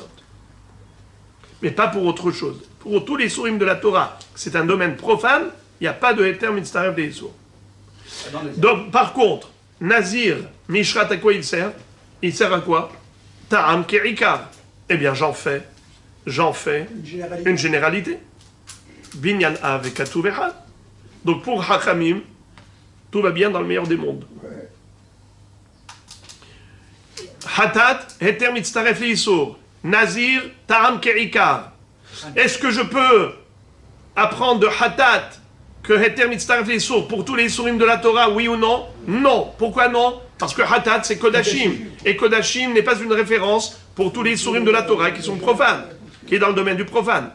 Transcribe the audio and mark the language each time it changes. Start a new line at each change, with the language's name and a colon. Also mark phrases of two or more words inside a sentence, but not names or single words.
French: Mais pas pour autre chose. Pour tous les sourim de la Torah, c'est un domaine profane, il n'y a pas de
Hebrew: היתר מצטרף לאיסור.
French: Donc, par contre, Nazir, Mishrat, à quoi il sert? Il sert à quoi?
Hebrew: טעם כעיקר.
French: Eh bien, j'en fais une généralité.
Hebrew: בנין אב כתוב אחד.
French: Donc, pour Hachamim, tout va bien dans le meilleur des mondes.
Hebrew: חטאת היתר מצטרף לאיסור. נזיר טעם כעיקר.
French: Est-ce que je peux apprendre de hatat que
Hebrew: היתר מצטרף לאיסור
French: pour tous les isurim de la Torah, oui ou non? Non. Pourquoi non? Parce que hatat c'est kodashim. Et kodashim n'est pas une référence pour tous les isurim de la Torah qui sont profanes, qui est dans le domaine du profane.